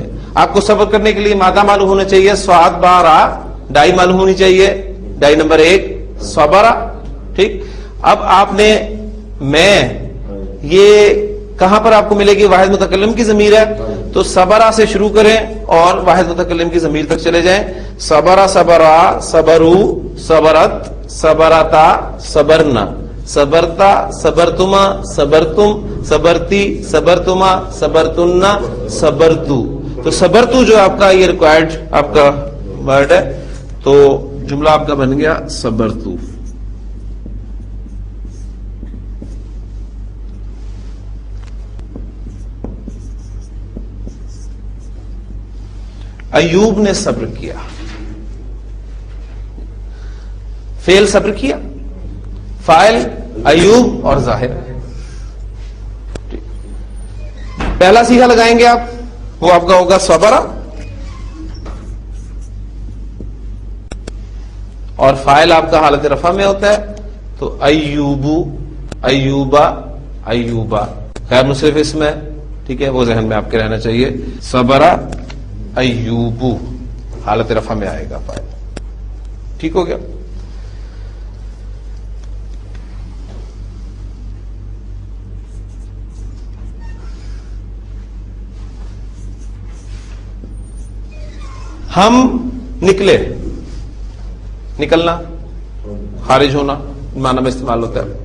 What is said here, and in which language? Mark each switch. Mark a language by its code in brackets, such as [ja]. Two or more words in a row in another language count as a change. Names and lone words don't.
[ur] آپ کو صبر کرنے کے لیے مادہ معلوم ہونا چاہیے، سواد بارا، ڈائی معلوم ہونی چاہیے، ڈائی نمبر 1 صبرا. ٹھیک، اب آپ نے میں یہ کہاں پر آپ کو ملے گی؟ واحد متکلم کی ضمیر ہے تو صبرا سے شروع کریں اور واحد متکلم کی ضمیر تک چلے جائیں. [ar] صبرا صبرا، صبرو، صبرت، صبرتا، صبرنا، صبرتا، صبرتما، صبرتم، صبرتی، صبرتما، صبرتنا، صبرتو. [ur] تو صبرتو جو آپ کا یہ ریکوائرڈ آپ کا ورڈ ہے تو جملہ آپ کا بن گیا صبرتو. ایوب نے صبر کیا. فعل صبر کیا، فاعل ایوب اور ظاہر. پہلا صیغہ لگائیں گے آپ، وہ آپ کا ہوگا صبرا، اور فاعل آپ کا حالت رفع میں ہوتا ہے تو [ar] ایوبو، ایوبا، ایوبا. [ur] غیر منصرف اسم ہے، ٹھیک ہے، وہ ذہن میں آپ کے رہنا چاہیے. [ar] صبرا ایوبو [ur] حالت رفع میں آئے گا فاعل. ٹھیک ہو گیا. ہم نکلے، نکلنا، خارج ہونا معنی میں استعمال ہوتا ہے.